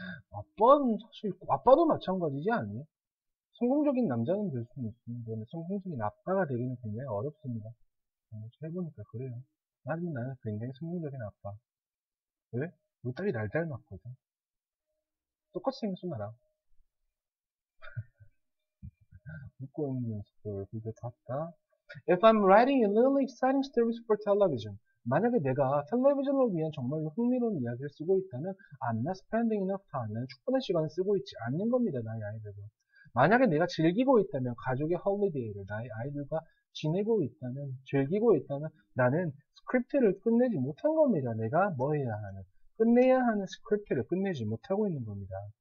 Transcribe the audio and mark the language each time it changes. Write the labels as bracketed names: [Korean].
[Korean] 아빠는 사실, 아빠도 마찬가지지 않니? 성공적인 남자는 될 수는 있는데, 성공적인 아빠가 되기는 굉장히 어렵습니다. 해보니까 그래요. 나는 굉장히 성공적인 아빠. 왜? 우리 딸이 날 닮았거든. 똑같이 생겼어, 나랑. 웃고 있는 연습을 그게 봤다. [English] If I'm writing a really exciting stories for television, [Korean] 만약에 내가 텔레비전을 위한 정말로 흥미로운 이야기를 쓰고 있다면 [English] I'm not spending enough time. [Korean] 나는 충분한 시간을 쓰고 있지 않는 겁니다. 나의 아이들과. 만약에 내가 즐기고 있다면 가족의 홀리데이를 나의 아이들과 지내고 있다면 즐기고 있다면 나는 스크립트를 끝내지 못한 겁니다. 내가 뭐 해야 하는 끝내야 하는 스크립트를 끝내지 못하고 있는 겁니다.